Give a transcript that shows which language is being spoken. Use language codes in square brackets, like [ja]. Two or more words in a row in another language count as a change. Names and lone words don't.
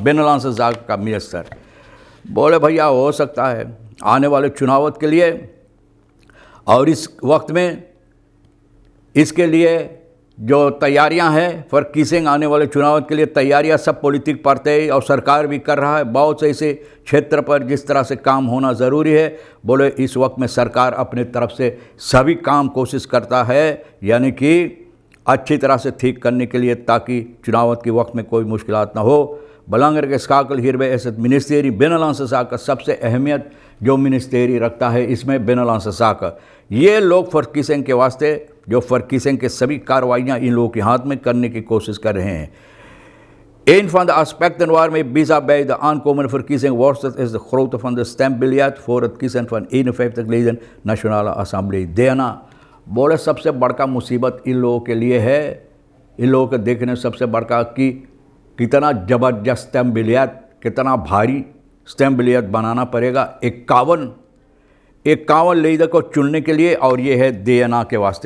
[hns] बिनालांस जागर का मिनिस्टर बोले भैया हो सकता है आने वाले चुनावत के लिए और इस वक्त में इसके लिए जो तैयारियां हैं फॉर किसिंग आने वाले चुनाव के लिए, तैयारियां सब पॉलिटिक पार्टी और सरकार भी कर रहा है। बहुत से ऐसे क्षेत्र पर जिस तरह से काम होना ज़रूरी है, बोले इस वक्त में सरकार अपने तरफ से सभी काम कोशिश करता है, यानी कि अच्छी तरह से ठीक करने के लिए, ताकि चुनाव के वक्त में कोई मुश्किलात ना हो। [nl] Belangrijke schakel hierbij is het ministerie Binnenlandse Zaken [hns] सबसे अहमियत जो मिनिस्टेरी रखता है इसमें बिनलांस zaken। ये लोग verkiezing के वास्ते जो verkiezing के सभी कार्रवाइयाँ इन लोगों के हाथ में करने की कोशिश कर रहे हैं। [nl] Een van de aspecten waarmee BISA bij de aankomende verkiezing worstelt is de grootte van de stembiljet voor het kiezen van 51 leden Nationale Assemblée DNA। [hns] बोले सबसे बड़का मुसीबत इन लोगों के लिए है, इन लोगों के देखने सबसे बड़का कि कितना ज़बरदस्त स्टैम्प बिलियत, कितना भारी स्टैम्प बिलियत बनाना पड़ेगा 51 लीडर को चुनने के लिए, और ये है DNA के वास्ते।